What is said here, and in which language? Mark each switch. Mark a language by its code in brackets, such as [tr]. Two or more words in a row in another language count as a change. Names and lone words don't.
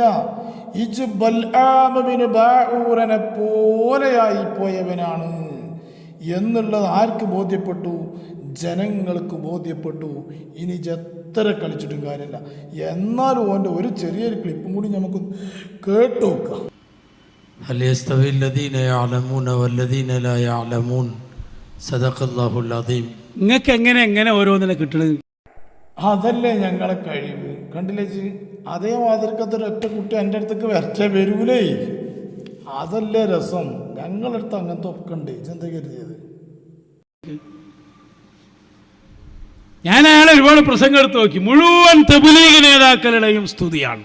[ml] ഇജ് ബൽആം ബിൻ ബഊറനെ പോലെയായി പോയവനാണ് എന്നുള്ളത് ആർക്ക് ബോധ്യപ്പെട്ടു? ജനങ്ങൾക്ക് ബോധ്യപ്പെട്ടു. ഇനി എത്ര കളിച്ചിട്ടും കാര്യമില്ല. എന്നാലും ഓൻ്റെ ഒരു ചെറിയൊരു ക്ലിപ്പും കൂടി നമുക്ക് കേട്ട് നോക്കാം. [ar] هل يستوي الذين يعلمون والذين لا يعلمون صدق الله العظيم. [ml] നിങ്ങൾക്ക് എങ്ങനെ ഓരോന്നിനെ കിട്ടണത്? അതല്ലേ ഞങ്ങളെ കഴിവ്. കണ്ടില്ലേ അതേ മാതൃക്കത്തൊരു ഒറ്റ കുട്ടി എൻ്റെ അടുത്തേക്ക് വരൂലേ, അതല്ലേ രസം. ഞങ്ങളടുത്ത് അങ്ങനത്തെ ഒക്കെ ഉണ്ട്. ഇതെന്താ കരുതിയത്? ഞാൻ അയാളെ ഒരുപാട് പ്രസംഗം എടുത്ത് നോക്കി, മുഴുവൻ തബ്ലീഗ് നേതാക്കളുടെയും സ്തുതിയാണ്.